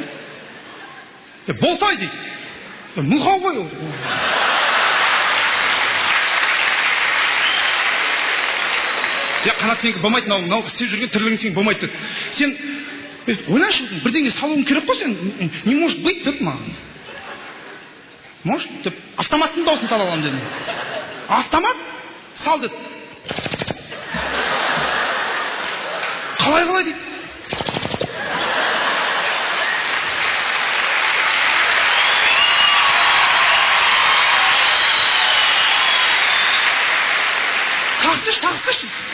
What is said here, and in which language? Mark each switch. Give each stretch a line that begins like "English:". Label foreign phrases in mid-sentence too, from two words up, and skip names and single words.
Kazakh: Болсай дейді. Мұлғау ғой ол. Қанат сенікі болмайды, мынау істеп жүрген тірлігің сен болмайды деді. Сен ойлашы, бірдеңе салуың керек қой сен.
Russian: Не может быть
Kazakh: деді маған. Может деп, автоматтың дауысын сала аламын дедім. Автомат? Сал деді. Қалай дейді. Тағыстыршы.